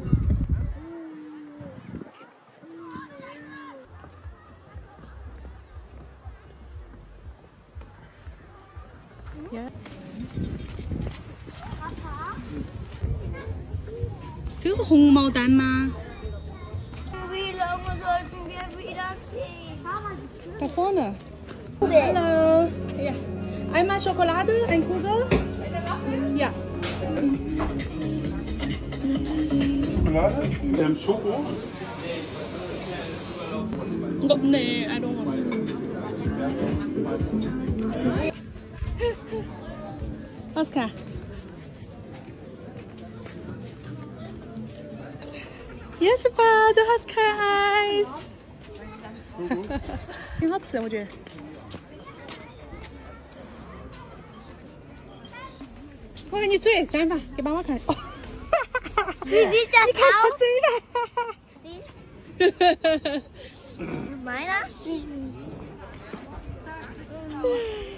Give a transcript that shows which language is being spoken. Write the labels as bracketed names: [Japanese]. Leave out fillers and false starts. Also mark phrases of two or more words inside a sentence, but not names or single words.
[Chinese] 这个是红毛丹吗？ [German] Daar vorne. Hallo. Ja. Einmal Schokolade, ein Kugel. Ja. Schokolade? Schoko? Nee, [English] I don't want. Oscar. Yes, [German] Papa, du hast kein Eis. [Chinese] 挺好吃，我觉得。我看你嘴，这样吧，给妈妈看。哦，你看我嘴了。买了。